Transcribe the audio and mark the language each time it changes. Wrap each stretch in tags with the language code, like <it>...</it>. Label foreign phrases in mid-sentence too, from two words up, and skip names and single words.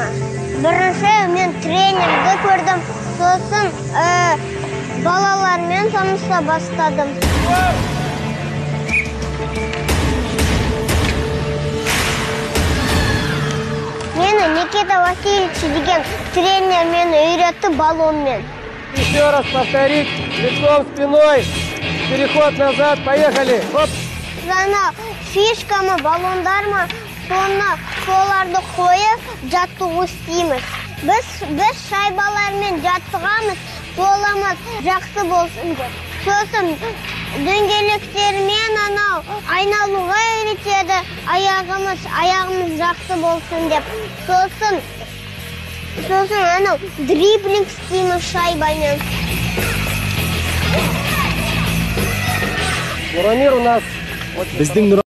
<kk>Бірінші мен тренерді көрдім, сосын балалармен таныса бастадым. Мені Никита Васильевич деген тренер мені үйретті балонмен.</kk> <ru>Еще раз повторить, лицом спиной, переход назад, поехали. Оп.</ru> <kk>Жаңа фишкамы, балондармы, соны соларды қойып, жаттығу істейміз. Біз шайбалармен жаттығамыз, қолымыз жақсы болсын деп. Сосын дөңгелектермен анау айналуға үйретеді, аяғымыз жақсы болсын деп. Сосын анау дриблинг істейміз шайбамен.</kk> <ru>Мурамир у нас</ru> <kk>Біздің</kk>